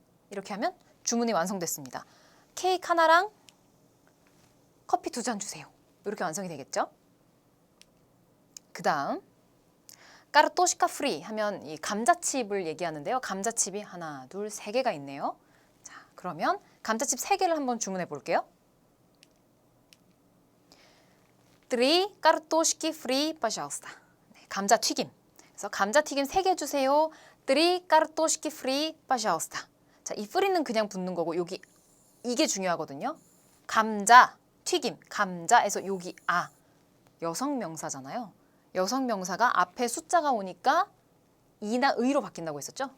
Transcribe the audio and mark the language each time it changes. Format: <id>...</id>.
<ko>이렇게 하면 주문이 완성됐습니다. 케이크 하나랑 커피 2잔 주세요. 이렇게 완성이 되겠죠? 그 다음 까르토시카 프리 하면 이 감자칩을 얘기하는데요. 감자칩이 하나, 둘, 3개가 있네요. 자, 그러면 감자칩 3개를 한번 주문해 볼게요.</ko> <ru>Три картошки фри, пожалуйста.</ru> <ko>네, 감자튀김. 그래서 감자튀김 3개 주세요.</ko> <ru>Три картошки фри, пожалуйста.</ru> <ko>자, 이 프리는 그냥 붙는 거고 여기 이게 중요하거든요. 감자, 튀김, 감자에서 여기 여성 명사잖아요. 여성 명사가 앞에 숫자가 오니까 이나 의로 바뀐다고 했었죠.</ko>